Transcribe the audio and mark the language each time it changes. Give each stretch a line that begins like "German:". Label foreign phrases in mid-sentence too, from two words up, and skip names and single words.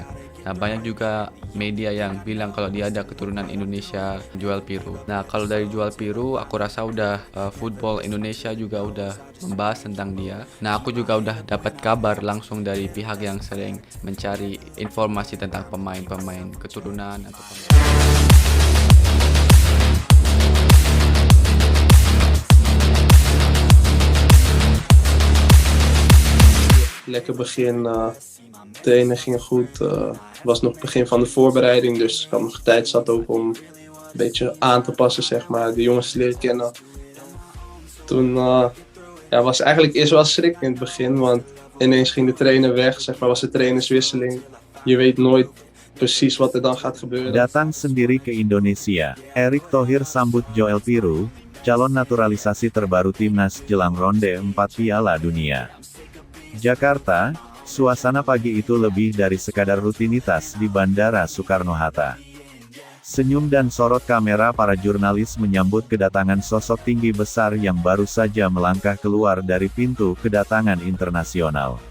Indonesian: Nah, banyak juga media yang bilang kalau dia ada keturunan Indonesia, Joel Piroe. Nah, kalau dari Joel Piroe, aku rasa udah football Indonesia juga udah membahas tentang dia. Nah, aku juga udah dapat kabar langsung dari pihak yang sering mencari informasi tentang pemain-pemain keturunan atau
Dutch: Lekker begin, trainen gingen goed. Het was nog het begin van de voorbereiding, dus ik had nog tijd zat ook om een beetje aan te passen, zeg maar, de jongens te leren kennen. Toen was eigenlijk eerst wel schrik in het begin, want ineens ging de trainer weg, zeg maar, was de trainerswisseling. Je weet nooit precies wat er dan gaat gebeuren.
Indonesian: Datang sendiri ke Indonesia, Erick Thohir sambut Joel Piroe, calon naturalisasi terbaru timnas jelang ronde 4 Piala Dunia. Jakarta, suasana pagi itu lebih dari sekadar rutinitas di Bandara Soekarno-Hatta. Senyum dan sorot kamera para jurnalis menyambut kedatangan sosok tinggi besar yang baru saja melangkah keluar dari pintu kedatangan internasional.